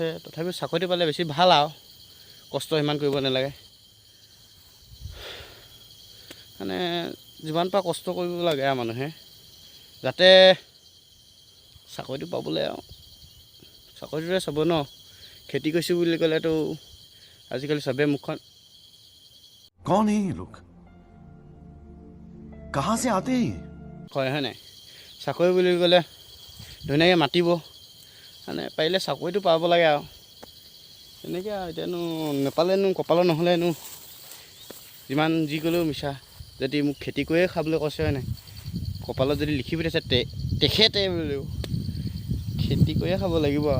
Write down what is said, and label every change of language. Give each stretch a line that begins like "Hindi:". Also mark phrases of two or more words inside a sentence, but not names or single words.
Assamese: তথাপিও চাকৰিটো পালে বেছি ভাল আৰু কষ্ট ইমান কৰিব নালাগে। মানে যিমান পাৰা কষ্ট কৰিব লাগে আৰু মানুহে, যাতে চাকৰিটো পাবলৈ আৰু চাকৰিটোৰে চাব ন। খেতি কৰিছোঁ বুলি ক'লেতো আজিকালি চবেই মুখখন
Hindi: कौन है ये लोग, कहाँ से आते हैं?
Assamese: হয় নাই, চাকৰি বুলি ক'লে ধুনীয়াকৈ মাতিব, মানে পাৰিলে চাকৰিটো পাব লাগে আৰু এনেকৈ আৰু। এতিয়ানো নেপালেনো কপালত নহ'লেনো যিমান যি ক'লেও মিছা। যদি মোক খেতি কৰিয়ে খাবলৈ কৈছে হয় নাই, কপালত যদি লিখি পঠিয়াইছে তেখেতে বোলেও খেতি কৰিয়ে খাব লাগিব আৰু।